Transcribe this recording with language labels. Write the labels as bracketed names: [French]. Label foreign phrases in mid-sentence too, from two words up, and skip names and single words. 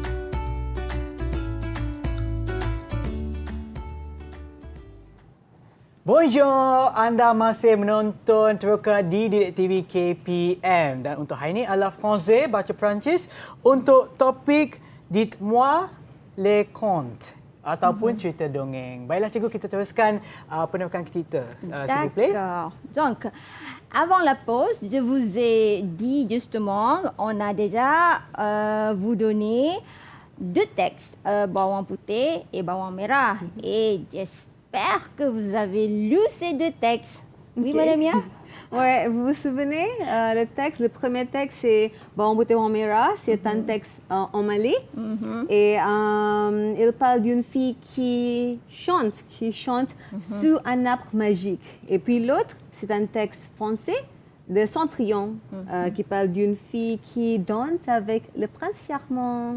[Malay] Bonjour, anda masih menonton Teroka di Didik TV KPM. Dan untuk hari ini adalah Français, baca Perancis, untuk topik [French] Dites-moi les contes [Malay] ataupun cerita dongeng. Baiklah cikgu, kita teruskan penerbitan kita. [French] S'il vous plaît. D'accord. Donc, avant la pause, je vous ai dit justement, on a déjà vous donné 2 textes, [Malay] bawang putih [French] et [Malay] bawang merah. [French] Et j'espère que vous avez lu ces 2 textes. Oui, Ok. Madame Mia? Ouais, vous vous souvenez, le premier texte, c'est Bawang putih bawang merah, c'est un texte en malais. Et il parle d'une fille qui chante sous un arbre magique. Et puis l'autre, c'est un texte français de Cendrillon, qui parle d'une fille qui danse avec le prince charmant.